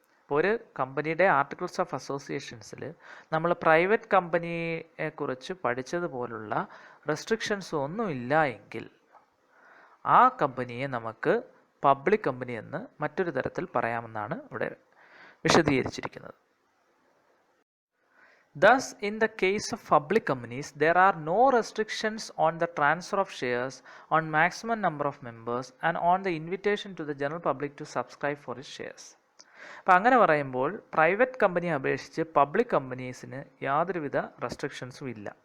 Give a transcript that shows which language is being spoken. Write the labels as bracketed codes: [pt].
[ml] അപ്പോൾ ഒരു കമ്പനിയുടെ ആർട്ടിക്കിൾസ് ഓഫ് അസോസിയേഷൻസിൽ നമ്മൾ പ്രൈവറ്റ് കമ്പനിയെക്കുറിച്ച് പഠിച്ചതുപോലുള്ള റെസ്ട്രിക്ഷൻസ് ഒന്നുമില്ല എങ്കിൽ ആ കമ്പനിയെ നമുക്ക് പബ്ലിക് കമ്പനി എന്ന് മറ്റൊരു തരത്തിൽ പറയാമെന്നാണ് ഇവിടെ വിശദീകരിച്ചിരിക്കുന്നത്. [en] Thus, in the case of public companies, there are no restrictions on the transfer of shares, on maximum number of members, and on the invitation to the general public to subscribe for its shares. [ml] അപ്പോൾ അങ്ങനെ പറയുമ്പോൾ private കമ്പനിയെ അപേക്ഷിച്ച് public കമ്പനീസിന് യാതൊരുവിധ റെസ്ട്രിക്ഷൻസും ഇല്ല.